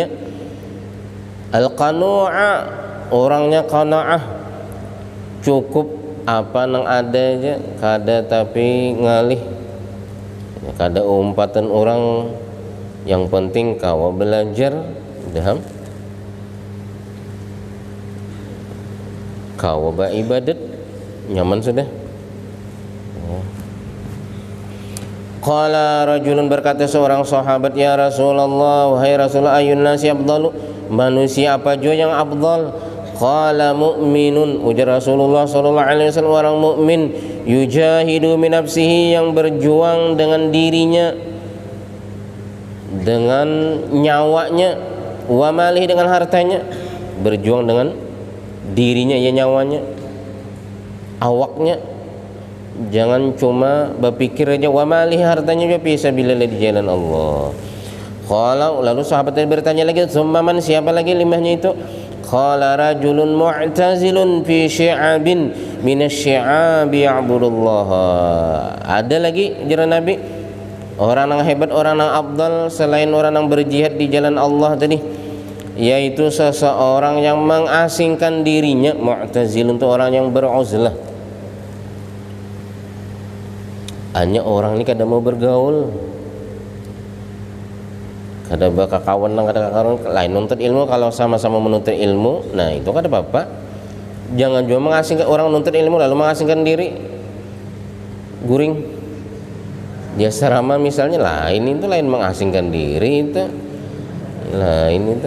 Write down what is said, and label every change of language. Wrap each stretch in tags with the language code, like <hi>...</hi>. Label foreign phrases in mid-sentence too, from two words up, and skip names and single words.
<ar>القنوع,</ar> <bjn>orangnya qanaah, cukup apa nang ada aja, kada tapi ngalih, kada umpatan orang, yang penting kawa belajar, daham, kawa beribadat, nyaman sudah.</bjn> <ar>قال رجل,</ar> <bjn>berkata seorang sahabat,</bjn> <ar>يا رسول الله,</ar> <bjn>wahai Rasulullah,</bjn> <ar>أي الناس أفضل,</ar> <bjn>manusia apa jua yang afdal?</bjn> <ar>قال مؤمن,</ar> <bjn>ujar Rasulullah</bjn> <ar>صلى الله عليه وسلم,</ar> <bjn>orang mukmin</bjn> <ar>يجاهد من نفسه,</ar> <bjn>yang berjuang dengan dirinya, dengan nyawanya,</bjn> <ar>وماله,</ar> <bjn>dengan hartanya. Berjuang dengan dirinya ya, nyawanya, awaknya, jangan cuma berpikir aja,</bjn> <ar>وماله,</ar> <bjn>hartanya juga bisa bila di jalan Allah. Qala, lalu sahabat tadi bertanya lagi,</bjn> <ar>ثم من,</ar> <bjn>siapa lagi limahnya itu?</bjn> <ar>قال رجل معتزل في شعب من الشعاب يعبد الله.</ar> <bjn>Ada lagi jalan Nabi, orang yang hebat, orang yang afdal selain orang yang berjihad di jalan Allah tadi, yaitu seseorang yang mengasingkan dirinya. Mu'tazilun itu orang yang beruzlah, hanya orang ini kada mau bergaul, kada bakal kawan lang, kada kawan lain nuntut ilmu. Kalau sama-sama menuntut ilmu, nah itu kada apa-apa. Jangan juga mengasingkan orang menuntut ilmu lalu mengasingkan diri, guring dia asrama misalnya, lain itu, lain mengasingkan diri itu, lain itu.</bjn>